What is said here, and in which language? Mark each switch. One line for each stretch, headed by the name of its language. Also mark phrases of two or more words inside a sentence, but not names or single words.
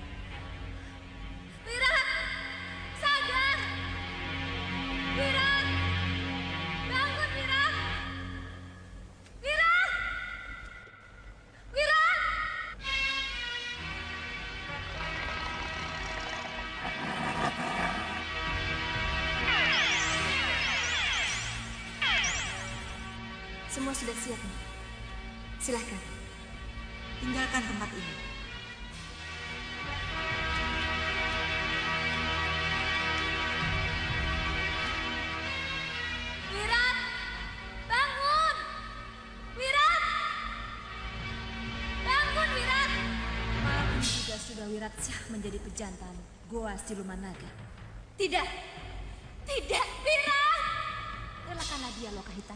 Indonesian: Wirat! Sadar! Wirat! Bangun, Wirat! Wirat! Wirat! Semua sudah siap nih. Silahkan. Tinggalkan tempat ini. Wirat! Bangun! Wirat! Bangun, Wirat! Malam ini juga Sudawirat sah menjadi pejantan Goa Siluman Naga. Tidak! Tidak, Wirat! Relakanlah dia, Lokahita.